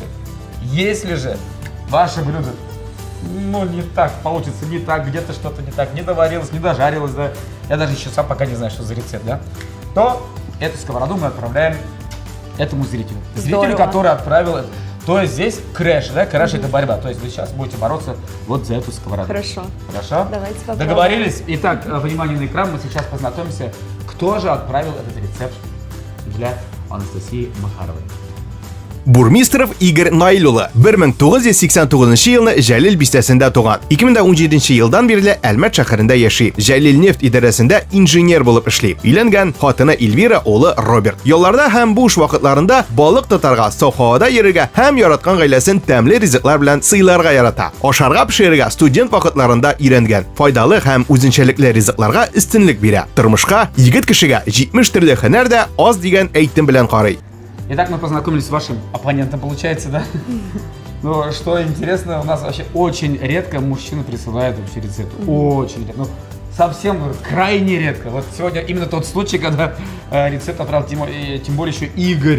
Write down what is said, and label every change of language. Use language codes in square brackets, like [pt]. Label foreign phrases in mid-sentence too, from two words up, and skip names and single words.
[ru] Если же ваше блюдо не так получится, не так, где-то что-то не так, не доварилось, не дожарилось, да, я даже еще сам пока не знаю, что за рецепт, да, то эту сковороду мы отправляем этому зрителю. Зрителю, который отправил, то есть здесь крэш, да, крэш это борьба, то есть вы сейчас будете бороться вот за эту сковороду. Хорошо. Хорошо? Давайте попробуем. Договорились? Итак, внимание на экран, мы сейчас познакомимся, кто же отправил этот рецепт для Анастасии Макаровой. [tt] Бурмистров Игорь Наилулы 1989 елны Жәлил бистәсендә туган. 2017 елдан бирле Әлмәт шәһәрендә яши. Жәлил нефть идарәсендә инженер булып эшли. Өйләнгән, хатыны Эльвира, улы Роберт. Ялларда һәм буш вакытларында балык тотарга, сафхавада йөрергә һәм яраткан гаиләсен тәмле ризыклар белән сыйларга ярата. Ашарга пешерергә студент вакытларында өйрәнгән. Файдалы һәм үзенчәлекле ризыкларга өстенлек бирә. Тормышка, егет кешегә 70 төрле һөнәр дә аз дигән әйтем белән карый. [ru] Итак, мы познакомились с вашим оппонентом, получается, да? Но что интересно, у нас вообще очень редко мужчины присылают вообще рецепт. Очень редко. Совсем крайне редко. Вот сегодня именно тот случай, когда рецепт отправил, тем более еще Игорь.